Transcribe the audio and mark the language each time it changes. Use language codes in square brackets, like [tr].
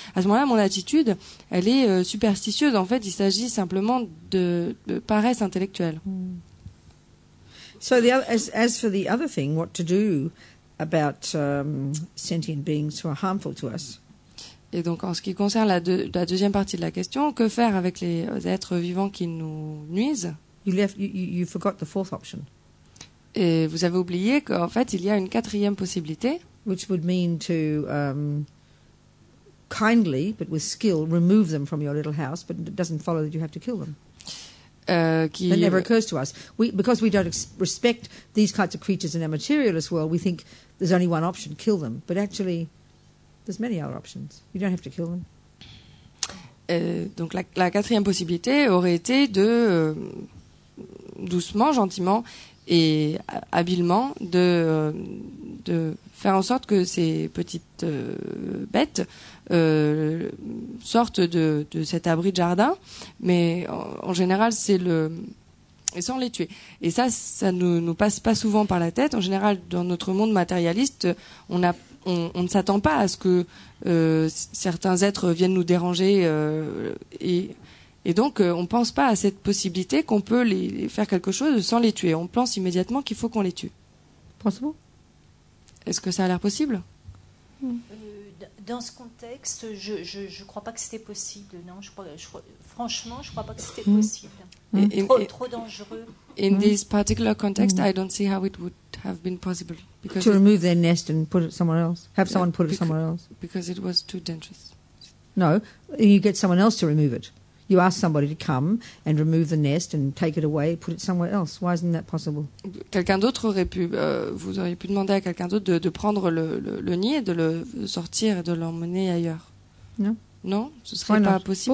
[fr] À ce moment-là, mon attitude, elle est superstitieuse. En fait, il s'agit simplement de paresse intellectuelle. [en] So as for the other thing, what to do about sentient beings who are harmful to us? [fr] Et donc, en ce qui concerne la deuxième partie de la question, que faire avec les êtres vivants qui nous nuisent? [en] You forgot the fourth option. [fr] Et vous avez oublié qu'en fait, il y a une quatrième possibilité. [en] Which would mean to kindly, but with skill, remove them from your little house, but it doesn't follow that you have to kill them. That never occurs to us. Because we don't respect these kinds of creatures in our materialist world, we think there's only one option, kill them. But actually, there's many other options. You don't have to kill them. [fr] Donc la quatrième possibilité aurait été de doucement, gentiment et habilement de faire en sorte que ces petites bêtes sortent de cet abri de jardin, mais en général et sans les tuer. Et ça nous passe pas souvent par la tête. En général, dans notre monde matérialiste, on ne s'attend pas à ce que certains êtres viennent nous déranger et donc on ne pense pas à cette possibilité qu'on peut les faire quelque chose sans les tuer. On pense immédiatement qu'il faut qu'on les tue. [en] Possible? [fr] Est-ce que ça a l'air possible? Dans ce contexte, je crois pas que c'était possible. Non, franchement, je crois pas que c'était possible. Trop dangereux. [en] In this particular context, I don't see how it would have been possible. To remove their nest and put it somewhere else. Have someone put it somewhere else. Because it was too dangerous. No, you get someone else to remove it. You ask somebody to come and remove the nest and take it away, put it somewhere else. Why isn't that possible? [fr] Quelqu'un d'autre aurait pu, vous auriez pu demander à quelqu'un d'autre de prendre le nid et de le sortir et de l'emmener ailleurs. Non. Non, ce serait pas possible.